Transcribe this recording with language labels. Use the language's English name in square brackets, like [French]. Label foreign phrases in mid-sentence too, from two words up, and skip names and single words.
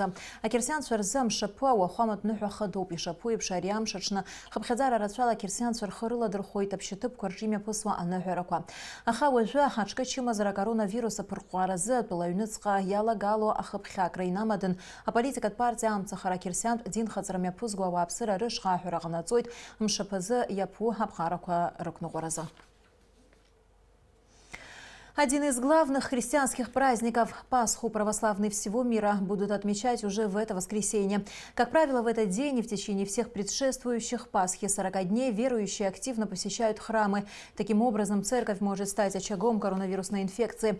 [Abkhazian] Акирсианцәа рзы амшаԥы ауахәаматә ныҳәа хыдоуп. Ишаԥу еиԥш ари амш аҽны хыԥхьаӡара рацәала акирсианцәа рхы рыладырхәоит аԥшьаҭыԥқәа рҿы имҩаԥысуа аныҳәарақәа. Аха уажәы аҽкы чымазара акоронавирус аԥырҟәҟәаразы атәыла аҩныҵҟа иалагало ахыԥхьакра инамадын аполитикат партия амцахара акирсиантә динхаҵара мҩаԥызго ауааԥсыра рышҟа аҳәара ҟанаҵоит мшапазы япу аԥҟарақәа рықәныҟәаразы. [Russian] Один из главных христианских праздников – Пасху православные всего мира будут отмечать уже в это воскресенье. Как правило, в этот день и в течение всех предшествующих Пасхи 40 дней верующие активно посещают храмы. Таким образом, церковь может стать очагом коронавирусной инфекции.